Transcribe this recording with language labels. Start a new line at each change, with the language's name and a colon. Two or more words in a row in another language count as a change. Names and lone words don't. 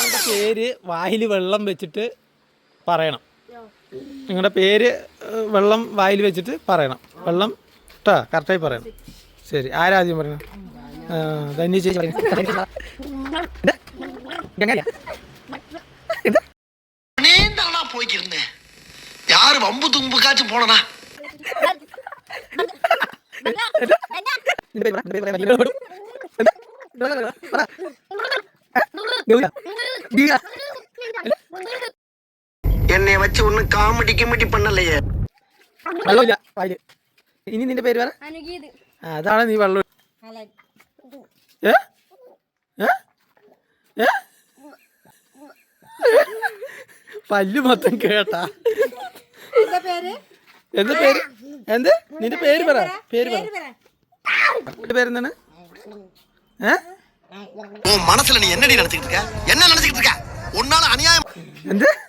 Malayalam: പേര് വായിൽ വെള്ളം വെച്ചിട്ട് പറയണം. നിങ്ങളുടെ പേര് വെള്ളം വായിൽ വെച്ചിട്ട് പറയണം. വെള്ളം കേട്ടോ, കറക്റ്റായി പറയണം. ശരി, ആരാദ്യം പറയണം? ധന്യ ചേച്ചി പറയണം.
Tamil: யாரு வம்பு தும்புக்காச்சும் போனா என்னை வச்சு ஒன்னும் காமெடி கிமெடி பண்ணலையே.
Malayalam: വെള്ളമില്ല വായില്. ഇനി നിന്റെ പേര് പറ. അതാണ് നീ വെള്ളം. പല്ല് മൊത്തം കേട്ടാ. എന്താ പേര്? എന്ത് നിന്റെ പേര് പറ. പേര് പറ. നിന്റെ പേരെന്താണ്?
Tamil: உன் மனசுல நீ என்னடி நினைச்சிட்டு இருக்க? என்ன நினைச்சிட்டு இருக்க? உன்னால அநியாயம்.
Malayalam: എന്ത്?